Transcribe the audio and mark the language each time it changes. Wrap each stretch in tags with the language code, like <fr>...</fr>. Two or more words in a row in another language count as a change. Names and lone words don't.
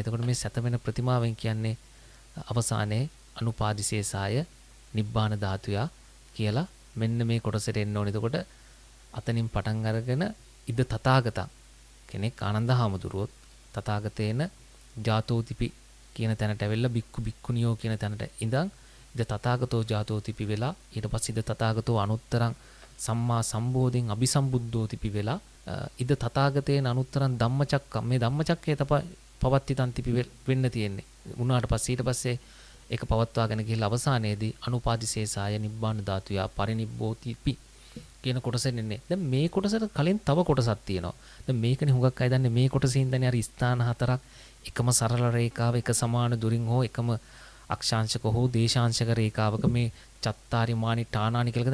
<si>එතකොට මේ සැතපෙන ප්‍රතිමාවෙන් කියන්නේ අවසානයේ</si> <pi>අනුපාදිශේෂාය නිබ්බාන ධාතුයා</pi> <si>කියලා මෙන්න මේ කොටසට එන්න ඕනේ. එතකොට අතනින් පටන් අරගෙන</si> <pi>ඉද තථාගතං</pi> <si>කෙනෙක් ආනන්ද හාමුදුරුවෝ</si> <pi>තථාගතේන ජාතෝතිපි</pi> <si>කියන තැනට ඇවිල්ලා බික්කු බික්කුනියෝ කියන තැනට ඉඳන්</si> <pi>ඉද තථාගතෝ ජාතෝතිපි</pi> <si>වෙලා ඊට පස්සේ</si> <pi>ඉද තථාගතෝ අනුත්තරං සම්මා සම්බෝධින් අபிසම්බුද්ධෝතිපි</pi> <si>වෙලා</si> <pi>ඉද තථාගතේන අනුත්තරං ධම්මචක්කම්</pi> <si>මේ ධම්මචක්කය තමයි</si> <pi>පවත්තිතං තිපි</pi> <si>වෙන්න තියෙන්නේ. උනාට පස්සේ ඊට පස්සේ ඒක පවත්වාගෙන ගිහිල්ලා අවසානයේදී</si> <pi>අනුපාදිශේෂාය නිබ්බාන ධාතුයා පරිනිබ්බෝතිපි</pi> <si>කියන කොටසෙන් එන්නේ. දැන් මේ කොටසට කලින් තව කොටසක් තියෙනවා. දැන් මේකනේ හුඟක් අය දන්නේ මේ කොටසින් ඉඳන්නේ අර ස්ථාන හතරක් එකම සරල රේඛාව එක සමාන දුරින් හෝ එකම අක්ෂාංශක හෝ දේශාංශක රේඛාවක මේ</si> <pi>චත්තාරිමානි ඨානානි</pi> <si>කියලා.</si>